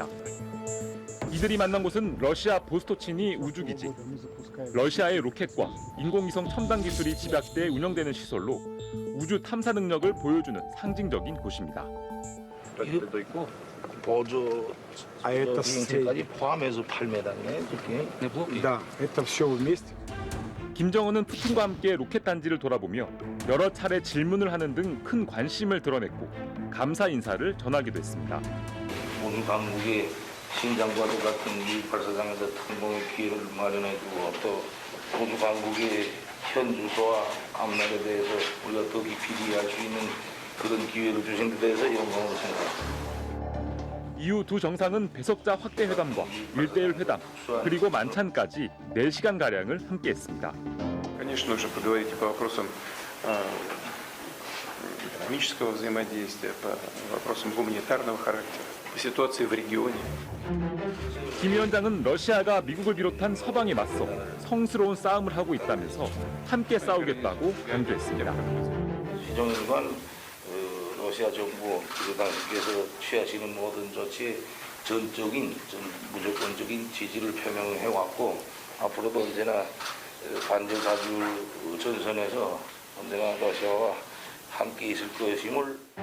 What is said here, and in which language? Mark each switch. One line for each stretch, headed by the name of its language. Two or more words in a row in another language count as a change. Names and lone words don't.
Korean: 이들이 만난 곳은 러시아 보스토치니 우주기지. 러시아의 로켓과 인공위성 첨단 기술이 집약돼 운영되는 시설로 우주 탐사 능력을 보여주는 상징적인 곳입니다. 로켓도 있고 보조 비행체까지 포함해서 8m네. 그게.
Russian: Да, это все вместе.
Korean: 김정은은 푸틴과 함께 로켓 단지를 돌아보며 여러 차례 질문을 하는 등 큰 관심을 드러냈고 감사 인사를 전하기도 했습니다. 우주 강국의 신장과 똑같은 이 발사장에서 탐공의 기회를 마련해주고 또 우주 강국의 현 주소와 앞날에 대해서 우리가 더 깊이 이해할 수 있는 그런 기회를 주신 데 대해서 영광으로 생각합니다. 이후 두 정상은 배석자 확대 회담과 1대1 회담, 그리고 만찬까지 4시간가량을 함께했습니다.
Russian: Конечно, уже поговорить по вопросам экономического взаимодействия, по вопросам гуманитарного характера, по ситуации в регионе.
Korean: 김 위원장은 러시아가 미국을 비롯한 서방에 맞서 성스러운 싸움을 하고 있다면서 함께 싸우겠다고 강조했습니다. 시정일관 러시아 정부 그리고 당신께서 취하시는 모든 조치에 전적인 무조건적인 지지를 표명해왔고 앞으로도 언제나 반전사주 전선에서 언제나 러시아와 함께 있을 것임을.